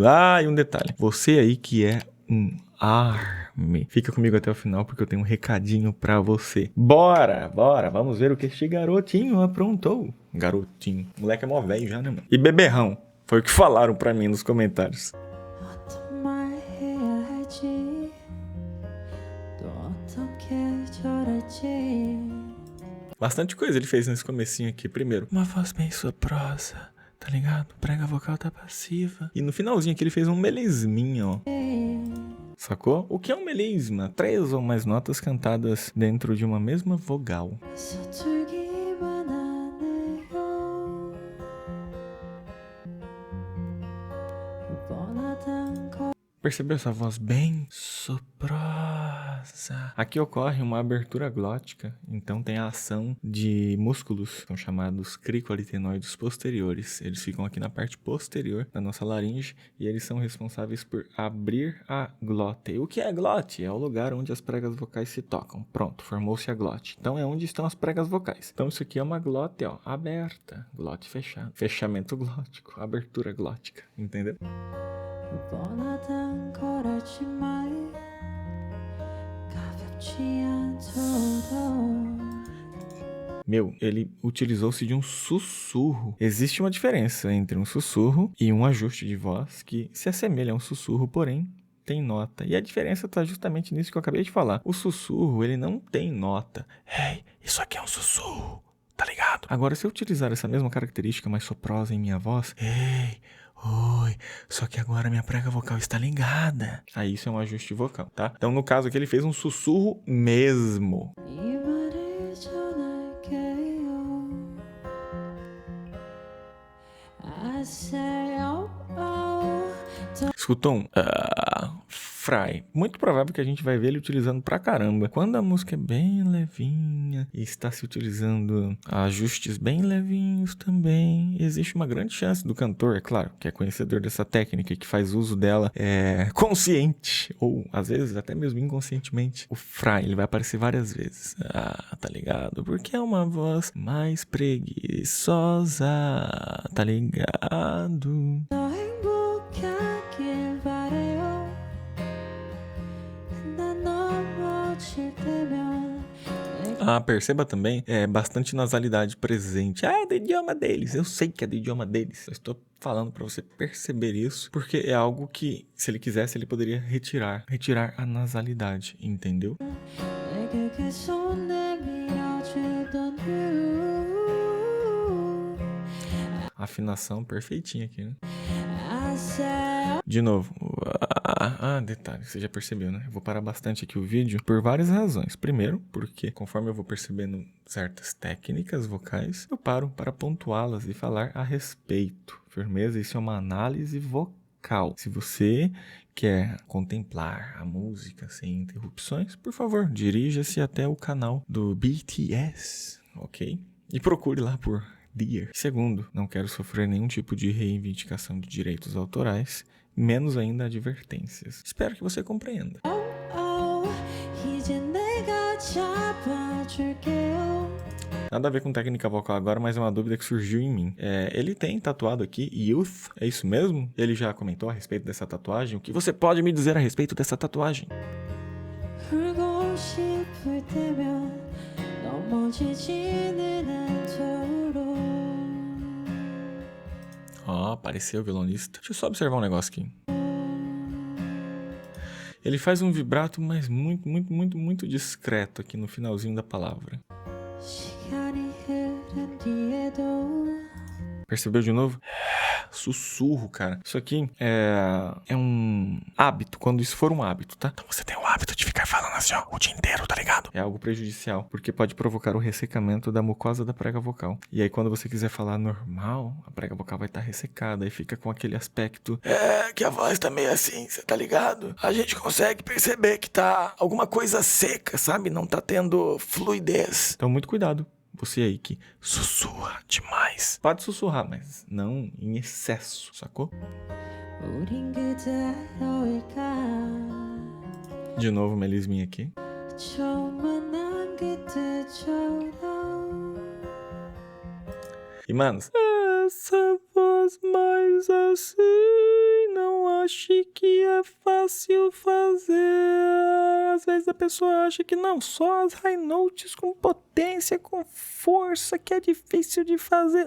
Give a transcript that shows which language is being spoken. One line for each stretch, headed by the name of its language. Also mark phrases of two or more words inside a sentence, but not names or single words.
Portuguese: Ah, e um detalhe, você aí que é um Army, fica comigo até o final porque eu tenho um recadinho pra você. Bora, vamos ver o que este garotinho aprontou. Garotinho, o moleque é mó velho já, né, mano? E beberrão, foi o que falaram pra mim nos comentários.
Korean: 어떤 말 해야 할지 또 어떻게 저럴지.
Portuguese: Bastante coisa ele fez nesse comecinho aqui. Primeiro, uma voz bem soprosa, tá ligado? Prega vocal tá passiva. E no finalzinho aqui ele fez um melisminha, ó. Sacou? O que é um melisma? 3 ou mais notas cantadas dentro de uma mesma vogal.
Korean: 서툴기만 하네요. 뻔하단 걸.
Portuguese: Percebeu essa voz bem soprosa? Aqui ocorre uma abertura glótica, então tem a ação de músculos, são chamados cricoalitenoides posteriores. Eles ficam aqui na parte posterior da nossa laringe e eles são responsáveis por abrir a glote. O que é a glote? É o lugar onde as pregas vocais se tocam. Pronto, formou-se a glote. Então é onde estão as pregas vocais. Então isso aqui é uma glote, ó, aberta, glote fechada, fechamento glótico, abertura glótica, entendeu?
Korean: 뻔하단 걸 알지만 가볍지 않도록.
Portuguese: Meu, ele utilizou-se de um sussurro. Existe uma diferença entre um sussurro e um ajuste de voz que se assemelha a um sussurro, porém tem nota. E a diferença está justamente nisso que eu acabei de falar. O sussurro, ele não tem nota. Ei, isso aqui é um sussurro, tá ligado? Agora, se eu utilizar essa mesma característica mais soprosa em minha voz, ei, oi, só que agora minha prega vocal está ligada. Aí isso é um ajuste vocal, tá? Então, no caso aqui, ele fez um sussurro mesmo.
Korean: 이 말을 전할게요.
English: I say oh, oh.
Portuguese: Escutou um fry. Muito provável que a gente vai ver ele utilizando pra caramba. Quando a música é bem levinha e está se utilizando ajustes bem levinhos também, existe uma grande chance do cantor, é claro, que é conhecedor dessa técnica e que faz uso dela consciente ou às vezes até mesmo inconscientemente. O fry, ele vai aparecer várias vezes. Ah, tá ligado? Porque é uma voz mais preguiçosa, tá ligado?
Korean: 더 행복하길 바래요. 난 넘어질 때면
Portuguese: Ah, perceba também, bastante nasalidade presente. Ah, é do idioma deles. Eu sei que é do idioma deles. Eu estou falando pra você perceber isso, porque é algo que, se ele quisesse, ele poderia retirar a nasalidade, entendeu?
Korean: 내게 계속 내밀어주던 you.
Portuguese: Afinação perfeitinha aqui, né?
English: I say
Portuguese: De novo. Detalhe, você já percebeu, né? Eu vou parar bastante aqui o vídeo por várias razões. Primeiro, porque conforme eu vou percebendo certas técnicas vocais, eu paro para pontuá-las e falar a respeito. Firmeza? Isso é uma análise vocal. Se você quer contemplar a música sem interrupções, por favor, dirija-se até o canal do BTS, ok? E procure lá por Dear. Segundo, não quero sofrer nenhum tipo de reivindicação de direitos autorais, menos ainda advertências. Espero que você compreenda.
Korean: oh, 이제 내가 잡아줄게요.
Portuguese: Nada a ver com técnica vocal agora, mas é uma dúvida que surgiu em mim. Ele tem tatuado aqui Youth, é isso mesmo? Ele já comentou a respeito dessa tatuagem? O que você pode me dizer a respeito dessa tatuagem?
Korean: 울고 싶을 때면 넘어지지는 않도록.
Portuguese: Ó, apareceu o violonista. Deixa eu só observar um negócio aqui. Ele faz um vibrato, mas muito discreto aqui no finalzinho da palavra.
Korean: 시간이 흐른 뒤에도
Portuguese: Percebeu de novo? Sussurro, cara. Isso aqui é um hábito, quando isso for um hábito, tá? Então você tem o hábito de ficar falando assim, ó, o dia inteiro, tá ligado? É algo prejudicial, porque pode provocar o ressecamento da mucosa da prega vocal. E aí, quando você quiser falar normal, a prega vocal vai estar ressecada e fica com aquele aspecto... que a voz tá meio assim, você tá ligado? A gente consegue perceber que tá alguma coisa seca, sabe? Não tá tendo fluidez. Então, muito cuidado. Você aí que sussurra demais. Pode sussurrar, mas não em excesso, sacou?
Korean: 우린 그대로일까
Portuguese: De novo, melisminha aqui.
Korean: 처음 만난 그때처럼
Portuguese: E, manos, essa voz mais assim, não ache que é fácil fazer. Às vezes a pessoa acha que não, só as
English: high notes
Portuguese: com potência, com força, que é difícil de fazer.